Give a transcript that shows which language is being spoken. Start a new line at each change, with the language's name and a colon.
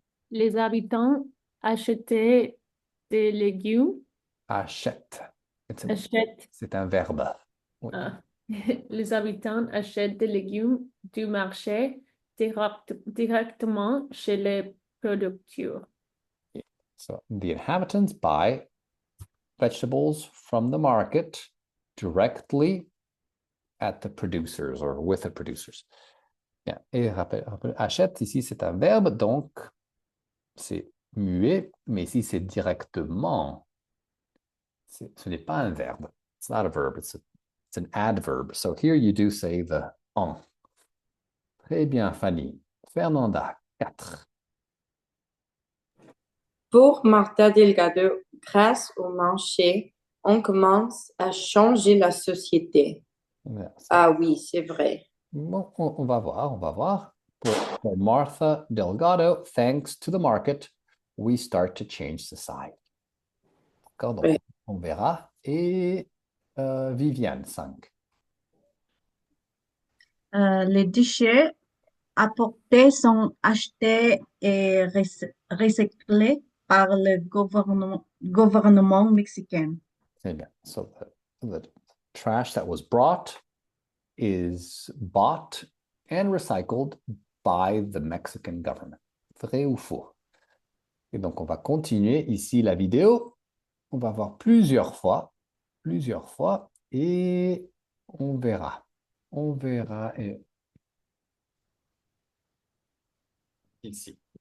French: Les habitants achetaient des légumes. Achète. Achètent. C'est un verbe. Oui. Les habitants achètent des légumes du marché directement chez les producteurs.
English: So, the inhabitants buy vegetables from the market directly at the producers or with the producers.
French: Bien. Et achète, ici, c'est un verbe, donc c'est muet, mais ici, c'est directement. Ce n'est pas un verbe.
English: It's not a verb, it's an adverb. So here you do say the en.
French: Très bien,
English: Fanny.
French: Fernanda, 4. Pour Martha Delgado, grâce au marché, on commence à changer la société. Ah oui, c'est vrai. Bon, on va voir, on va voir.
English: For Martha Delgado, thanks to the market, we start to change society.
French: D'accord, donc Oui. on verra. Et Viviane, 5. Les déchets apportés sont achetés et recyclés par le gouvernement mexicain. Très bien.
English: So the trash that was brought is bought and recycled by the Mexican government.
French: Vrai ou faux? Et donc, on va continuer ici la vidéo. On va voir plusieurs fois, et on verra. On verra ici.